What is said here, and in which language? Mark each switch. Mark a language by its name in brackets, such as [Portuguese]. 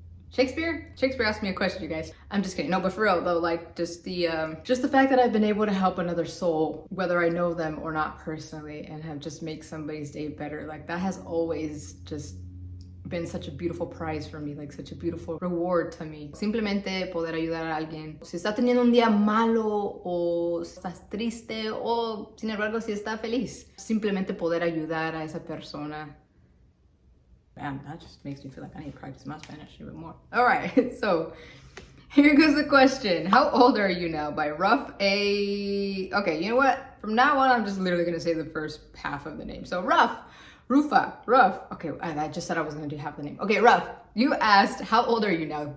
[English] Shakespeare asked me a question, you guys. I'm just kidding. No, but for real though, like just the fact that I've been able to help another soul, whether I know them or not personally, and have just make somebody's day better, like that has always just been such a beautiful prize for me, like such a beautiful reward to me. [Spanish] Simplemente poder ayudar a alguien. Si está teniendo un día malo o estás triste o sin embargo si está feliz. Simplemente poder ayudar a esa persona. [English] Man, that just makes me feel like I need to practice my Spanish even more. All right, so here goes the question. How old are you now? By Rough A. Okay, you know what? From now on, I'm just literally gonna say the first half of the name. So Rough. Rough. Okay, I just said I was gonna do half the name. Okay, Rough, you asked, how old are you now?